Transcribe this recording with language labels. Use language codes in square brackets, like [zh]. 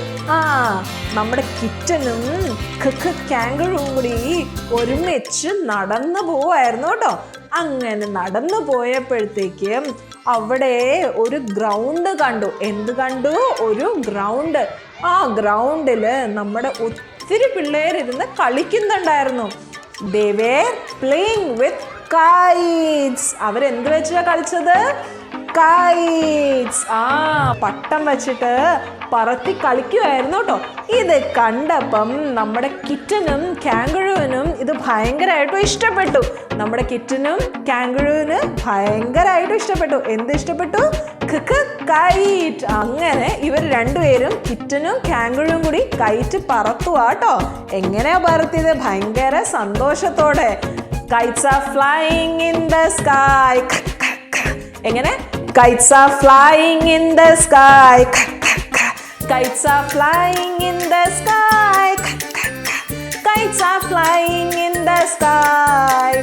[ml] ആ, നമ്മുടെ കിറ്റനും കാംഗറുവും കൂടി ഒരുമിച്ച് നടന്നു പോവായിരുന്നു കേട്ടോ. അങ്ങനെ നടന്നു പോയപ്പോഴത്തേക്കും അവിടെ ഒരു ഗ്രൗണ്ട് കണ്ടു. എന്ത് കണ്ടു? ഒരു ഗ്രൗണ്ട്. ആ ഗ്രൗണ്ടില് നമ്മുടെ ഒത്തിരി പിള്ളേരിരുന്ന് കളിക്കുന്നുണ്ടായിരുന്നു. [en] They were playing with kites. [ml] അവരെന്ത് വെച്ചാ കളിച്ചത്? kites. ആ, പട്ടം വെച്ചിട്ട് പറത്തി കളിക്കുമായിരുന്നു കേട്ടോ. ഇത് കണ്ടപ്പം നമ്മുടെ കിറ്റനും കാംഗറുവിനും ഇത് ഭയങ്കരമായിട്ടും ഇഷ്ടപ്പെട്ടു. നമ്മുടെ കിറ്റനും കാംഗറുവിന് ഭയങ്കരമായിട്ടും ഇഷ്ടപ്പെട്ടു. എന്ത് ഇഷ്ടപ്പെട്ടു? കൈറ്റ്. അങ്ങനെ ഇവർ രണ്ടുപേരും കിറ്റനും കാംഗറുവും കൂടി കൈറ്റ് പറത്തുവാട്ടോ. എങ്ങനെയാ പറത്തിയത്? ഭയങ്കര സന്തോഷത്തോടെ. [en] kites are flying in the sky. [ml] എങ്ങനെ? [en] kites are flying in the sky. kites are flying in the sky. kites are flying in the sky.